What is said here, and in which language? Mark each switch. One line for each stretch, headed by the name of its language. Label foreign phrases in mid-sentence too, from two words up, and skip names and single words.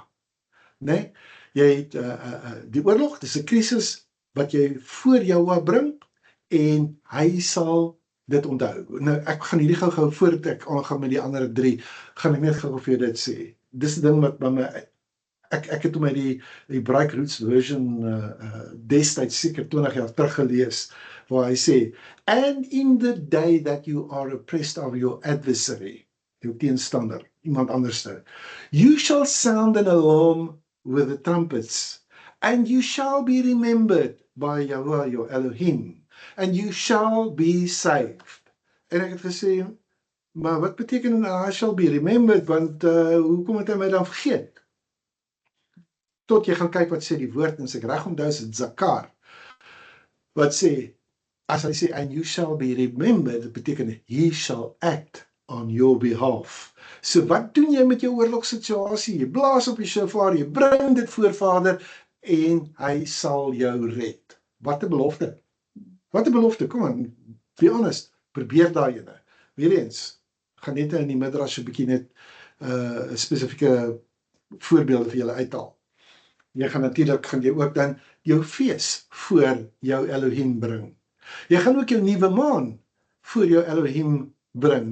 Afrikaans: Nee, jy het die oorlog, dis 'n krisis wat jy voor Jahwe bring en hy sal dit onthou. Nou ek gaan hierdie gou voordat ek aangaan met die ander 3, gaan ek net gou vir jou dit sê. Dis 'n ding wat by my ek het toe my die Bright Roots version destyds seker 20 jaar terug gelees, waar hy sê,
English: and in the day that you are oppressed of your adversary,
Afrikaans: jou teenstander, iemand anderste,
English: you shall sound an alarm with the trumpets, and you shall be remembered by Yahweh your Elohim, and you shall be saved.
Afrikaans: En ek het gesê, maar wat beteken
English: I shall be remembered,
Afrikaans: want hoekom het hy my dan vergeet? Tot jy gaan kyk wat sê die woord, en as ek reg onthou is dit Zakar, wat sê, as hy sê,
English: and you shall be remembered,
Afrikaans: dit beteken,
English: he shall act on your behalf.
Afrikaans: So wat doen jy met jou oorlogssituasie? Jy blaas op die shofar, jy bring dit voor Vader, en hy sal jou red. Wat 'n belofte. Wat 'n belofte, kom aan,
English: be honest,
Afrikaans: probeer daai ene. Weer eens, gaan net in die midrash 'n bietjie net spesifieke voorbeelde vir julle uithaal. Jy gaan natuurlik, gaan jy ook dan jou fees voor jou Elohim bring. Jy gaan ook jou nuwe maan voor jou Elohim bring.